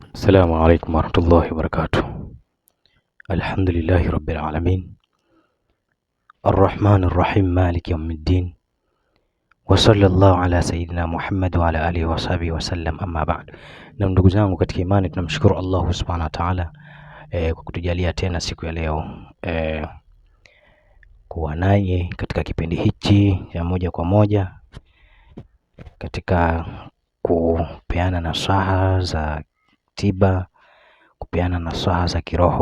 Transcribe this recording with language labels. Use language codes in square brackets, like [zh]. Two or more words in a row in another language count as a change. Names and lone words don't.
[ar] السلام عليكم ورحمة الله وبركاته. الحمد لله رب العالمين الرحمن الرحيم مالك يوم الدين وصلى الله على سيدنا محمد وعلى آله وصحبه وسلم، أما بعد. [sw] Na ndugu zangu katika imani, tunamshukuru Allah [ar] سبحانه وتعالى [sw] kwa kutujalia tena siku ya leo kuwa naye katika kipindi hichi ya moja kwa moja katika kupeana nasaha za tiba, kupeana nasaha za kiroho.